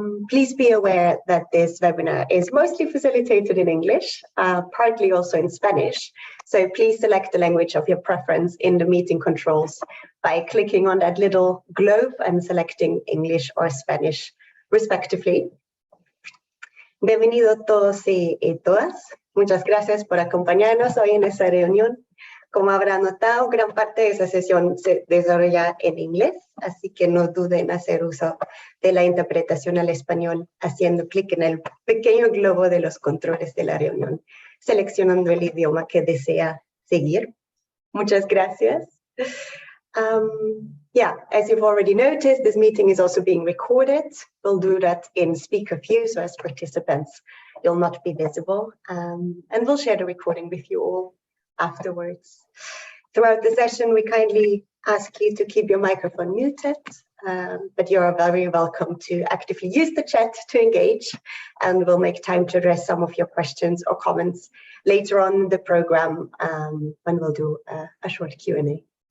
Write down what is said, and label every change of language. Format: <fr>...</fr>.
<en>Please be aware that this webinar is mostly facilitated in English, partly also in Spanish. So please select the language of your preference in the meeting controls by clicking on that little globe and selecting English or Spanish, respectively.</en> <es>Bienvenidos todos y todas. Muchas gracias por acompañarnos hoy en esta reunión. Como habrán notado, gran parte de esa sesión se desarrolla en inglés, así que no duden en hacer uso de la interpretación al español haciendo clic en el pequeño globo de los controles de la reunión, seleccionando el idioma que desea seguir. Muchas gracias.</es> <en>Yeah, as you've already noticed, this meeting is also being recorded. We'll do that in speaker view, so as participants, you'll not be visible. And we'll share the recording with you all afterwards. Throughout the session, we kindly ask you to keep your microphone muted, but you're very welcome to actively use the chat to engage, and we'll make time to address some of your questions or comments later on in the program when we'll do a short Q&A.</en>